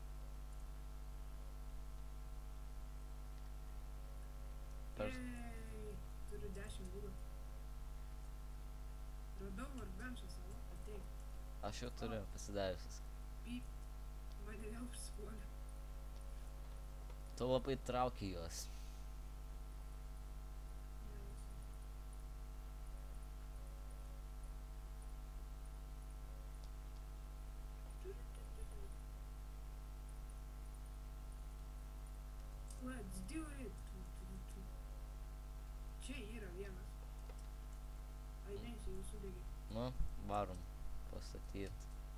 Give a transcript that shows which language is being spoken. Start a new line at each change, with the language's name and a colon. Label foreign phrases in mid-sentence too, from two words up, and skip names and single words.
Lithuanian: Per- Ei, turiu 10 būdų. Radau varbenšą salą, ateik. Aš jau turiu pasidariusius. Pyp. Mane vėl užspuolė. Tu labai trauki juos.
English: Let's do it.
Lithuanian: Čia yra vienas. Ai ne, jis jau sudegė. Nu, varom pastatyt.